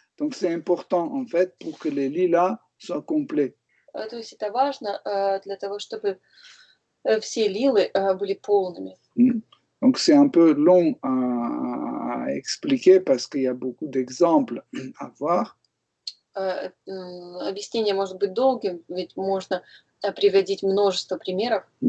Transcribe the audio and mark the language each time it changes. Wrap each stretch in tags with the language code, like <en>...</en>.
<fr>Donc, c'est important, en fait, pour que les lilas soient complets.</fr> <ru>То есть это важно для того, чтобы все лилы были полными.</ru> <fr>Donc, c'est un peu long à expliquer parce qu'il y a beaucoup d'exemples à voir.</fr> <ru>Объяснение может быть долгим, ведь можно приводить множество примеров.</ru>